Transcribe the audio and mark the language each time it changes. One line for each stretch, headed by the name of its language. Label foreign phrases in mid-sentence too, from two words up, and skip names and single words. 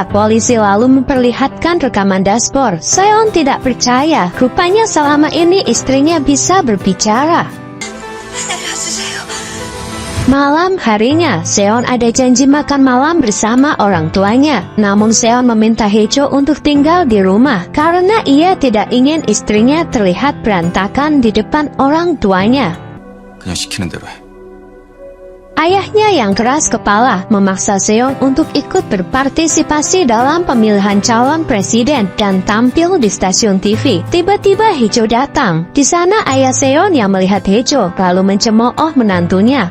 Indonesian: Polisi lalu memperlihatkan rekaman dashboard. Seon tidak percaya, rupanya selama ini istrinya bisa berbicara. Malam harinya, Seon ada janji makan malam bersama orang tuanya. Namun Seon meminta Haejo untuk tinggal di rumah karena ia tidak ingin istrinya terlihat berantakan di depan orang tuanya.
Korean: 그냥 시키는 대로 해.
Indonesian: Ayahnya yang keras kepala memaksa Seon untuk ikut berpartisipasi dalam pemilihan calon presiden dan tampil di stasiun TV. Tiba-tiba Haejo datang. Di sana ayah Seon yang melihat Haejo lalu mencemooh menantunya.